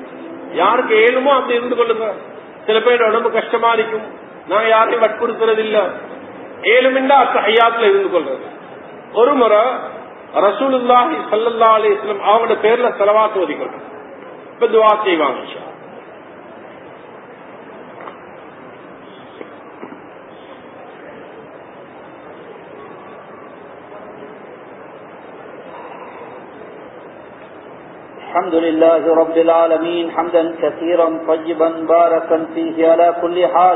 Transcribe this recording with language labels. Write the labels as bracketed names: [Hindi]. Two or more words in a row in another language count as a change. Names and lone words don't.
[Tamil] யாருக்கு ஏழுமோ அப்படி இருந்து கொள்ளுங்க. சில பேர் உடம்பு கஷ்டமா இருக்கும், நான் யாரையும் வற்புறுத்துறது இல்ல, ஏழுமின்றா அத்தஹியாத்துல இருந்து கொள்றது. ஒரு முறை [Arabic] رسول الله صلى الله عليه وسلم [Tamil] அவங்களோட பேர்ல ஸலவாத் ஓதிக்கொள்றோம். இப்ப துஆ செய்வாங்க. [Arabic] الحمد لله رب العالمين حمدا كثيرا طيبا باركا فيه على كل حال.